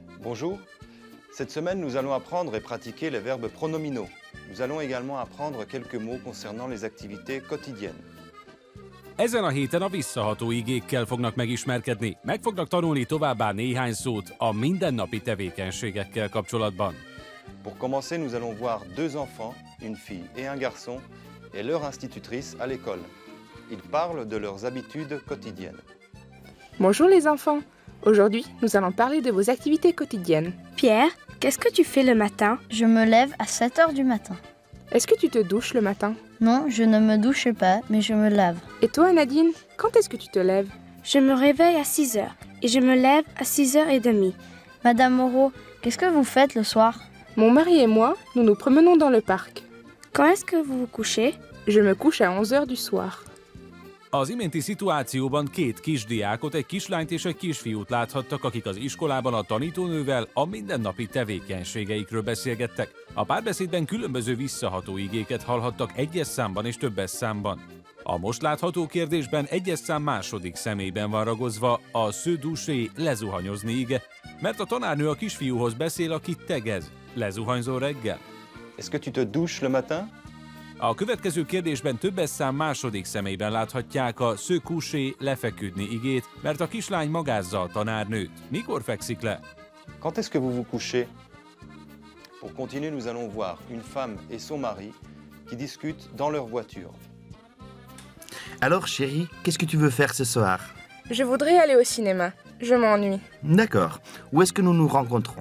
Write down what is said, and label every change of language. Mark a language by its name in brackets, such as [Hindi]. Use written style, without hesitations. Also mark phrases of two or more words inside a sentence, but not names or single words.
[French] Bonjour, cette semaine nous allons apprendre et pratiquer les verbes pronominaux. Nous allons également apprendre quelques mots concernant les activités quotidiennes. [Hungarian] Ezen a héten a visszaható igékkel fognak megismerkedni, meg fognak tanulni továbbá néhány szót a mindennapi tevékenységekkel kapcsolatban. [French] Pour commencer, nous allons voir deux enfants, une fille et un garçon, et leur institutrice à l'école. Ils parlent de leurs habitudes quotidiennes. Bonjour les enfants. Aujourd'hui, nous allons parler de vos activités quotidiennes. Pierre, qu'est-ce que tu fais le matin? Je me lève à 7 heures du matin. Est-ce que tu te douches le matin? Non, je ne me douche pas, mais je me lave. Et toi, Nadine, quand est-ce que tu te lèves? Je me réveille à 6 heures et je me lève à 6h30. Madame Moreau, qu'est-ce que vous faites le soir? Mon mari et moi, nous nous promenons dans le parc. Quand est-ce que vous vous couchez? Je me couche à 11 heures du soir. [Hungarian] Az iménti szituációban két kisdiákot, egy kislányt és egy kisfiút láthattak, akik az iskolában a tanítónővel a mindennapi tevékenységeikről beszélgettek. A párbeszédben különböző visszaható igéket hallhattak egyes számban és többes számban. A most látható kérdésben egyes szám második személyben van ragozva a [French] se doucher, [Hungarian] lezuhanyozni ige, mert a tanárnő a kisfiúhoz beszél, aki tegez. Lezuhanyzol reggel? [French] Est-ce que tu te douches le matin? [Hungarian] A következő kérdésben többes szám második személyben láthatják a [French] se coucher, [Hungarian] lefeküdni igét, mert a kislány magázza a tanárnőt. Mikor fekszik le? [French] Quand est-ce que vous vous couchez? Pour continuer, nous allons voir une femme et son mari qui discutent dans leur voiture. Alors chérie, qu'est-ce que tu veux faire ce soir? Je voudrais aller au cinéma. Je m'ennuie. D'accord. Où est-ce que nous nous rencontrons?